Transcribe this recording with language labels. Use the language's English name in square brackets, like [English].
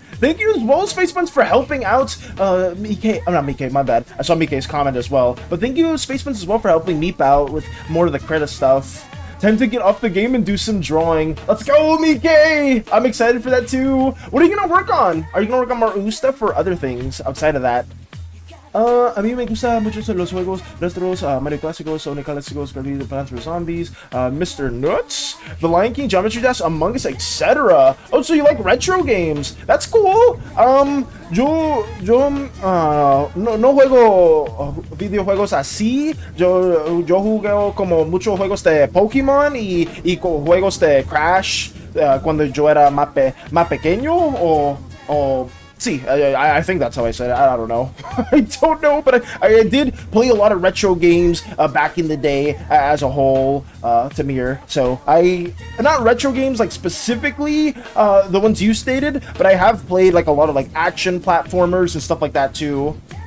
[English] Thank you as well, Space Buns, for helping out Mike. Oh, not Mike, my bad. I saw Mike's comment as well. But thank you, Space Buns, as well, for helping Meep out with more of the credit stuff. Time to get off the game and do some drawing. Let's go, Mike! I'm excited for that too. What are you gonna work on? Are you gonna work on more stuff or other things outside of that? [Spanish] A mí me gustan mucho los juegos retros, Mario Clásicos, Sonic Clásicos, Plants vs. Zombies, Mr. Nuts, The Lion King, Geometry Dash, Among Us, etc. [English] Oh, so you like retro games? That's cool. [Spanish] Yo no juego videojuegos así. Yo jugué como muchos juegos de Pokémon y juegos de Crash cuando yo era más pequeño o See, I think that's how I said it. [English] I don't know. I don't know, but I did play a lot of retro games back in the day as a whole, Tamir. So not retro games like specifically the ones you stated, but I have played like a lot of like action platformers and stuff like that too.